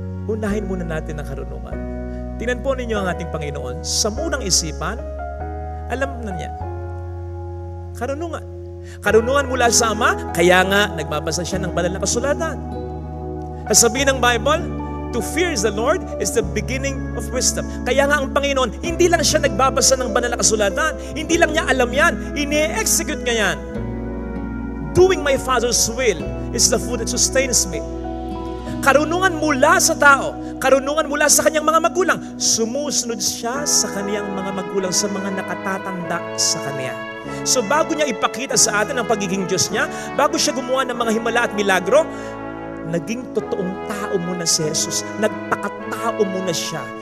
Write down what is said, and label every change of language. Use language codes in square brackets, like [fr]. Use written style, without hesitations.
[tl] Unahin muna natin ang karunungan. Tingnan po ninyo ang ating Panginoon. Sa munang isipan, alam na niya. Karunungan. Karunungan mula sa Ama, kaya nga nagbabasa siya ng banal na kasulatan. Sabihin ng [en] Bible, to fear the Lord is the beginning of wisdom. [tl] Kaya nga ang Panginoon, hindi lang siya nagbabasa ng banal na kasulatan. Hindi lang niya alam yan. Ine-execute niya yan. [en] Doing my Father's will is the food that sustains me. [tl] Karunungan mula sa tao, karunungan mula sa kanyang mga magulang. Sumusunod siya sa kanyang mga magulang, sa mga nakatatanda sa kanya. So bago niya ipakita sa atin ang pagiging Diyos niya, bago siya gumawa ng mga himala at milagro, naging totoong tao muna si Jesus. Nagpakatao muna siya.